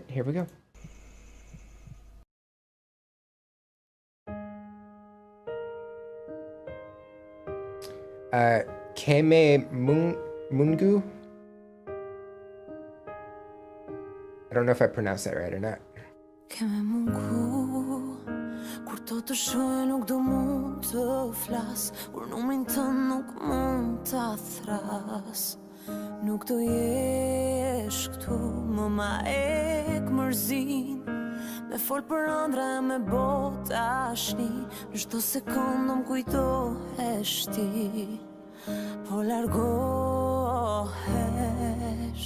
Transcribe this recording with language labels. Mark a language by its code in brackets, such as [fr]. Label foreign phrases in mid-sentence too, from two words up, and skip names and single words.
[en] Here we go. Keme Mungu. I don't know if I pronounced that right or not. [sq] Keme mungu, kur to të shoh nuk do mund të flas, kur numrin tënd nuk mund ta thras. Nuk do jesh këtu më ma ek mërzin, me fol për ëndra e me bot tashni, në çdo sekondë më kujtohesh ti, po largohesh.